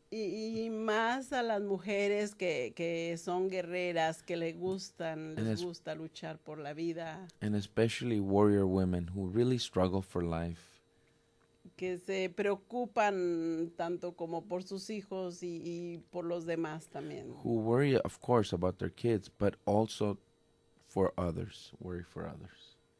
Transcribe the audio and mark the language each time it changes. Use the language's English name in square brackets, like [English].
[Spanish] Y más a las mujeres que son guerreras, que les gusta luchar por la vida. [English] And especially warrior women who really struggle for life. [Spanish] Que se preocupan tanto como por sus hijos y por los demás también. [English] Who worry, of course, about their kids, but also for others, worry for others.